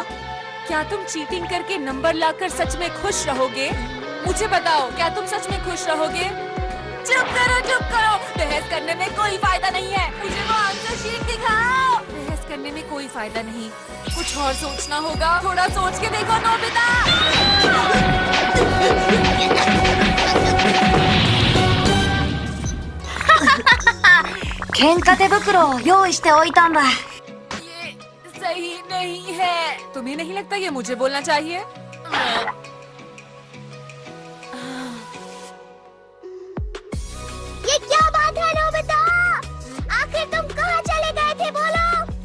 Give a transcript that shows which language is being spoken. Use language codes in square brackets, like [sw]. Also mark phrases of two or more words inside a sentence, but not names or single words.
[hi] क्या तुम चीटिंग करके नंबर लाकर सच में खुश रहोगे? मुझे बताओ, क्या तुम सच में खुश रहोगे? चुप करो। बहस करने में कोई फायदा नहीं है। मुझे वो [en] answer sheet [hi] दिखाओ। बहस करने में कोई फायदा नहीं, कुछ और सोचना होगा। थोड़ा सोच के देखो नोबिता। [ja] 喧嘩手袋を用意しておいたんだ。 [hi] ये सही नहीं है। तुम्हें नहीं लगता ये मुझे बोलना चाहिए? ये क्या बात है नोबिता? आखिर तुम कहाँ चले गए थे, बोलो?